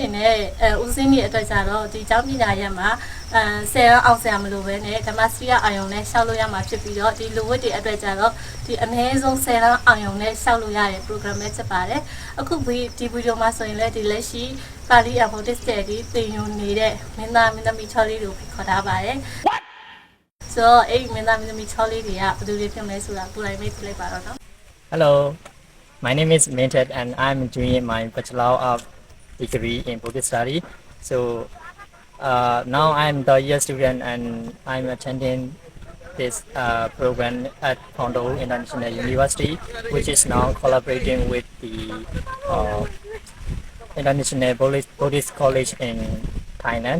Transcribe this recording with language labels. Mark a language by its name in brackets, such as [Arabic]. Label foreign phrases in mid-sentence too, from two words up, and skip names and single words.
[Burmese] နဲ့ဦးစင်းကြီးအတွက်ကြတော့ဒီကျောင်းပညာရပ်မှာ10ရောက်အောင်ဆရာမလို့ပဲနဲ့ဓမ္မစရိယအာယုံနဲ့ရှောက်လို့ရမှာဖြစ်ပြီးတော့ဒီလူဝတ်တွေအတွက်ကြတော့ဒီအနည်းဆုံး10ရောက်အာယုံနဲ့ရှောက်လို့ရတဲ့ program ပဲဖြစ်ပါတယ်အခုဒီဗီဒီယိုမှာဆိုရင်လည်းဒီလက်ရှိပါဠိ [English] Buddhist study [Burmese] သင်ယူနေတဲ့မင်းသားမင်းသမီးချောလေးတို့ခေါ်ထားပါတယ်ဆိုတော့အဲ့မင်းသားမင်းသမီးချောလေးတွေကဘယ်သူတွေဖြစ်မလဲဆိုတာကိုယ်တိုင်မေးပြလိုက်ပါတော့နော် [English] Hello, my name is Minted and I'm doing my Bachelor of Degree in Buddhist Study. So now I'm the year student and I'm attending this program at Kondo International University, which is now collaborating with the International Buddhist College in Thailand.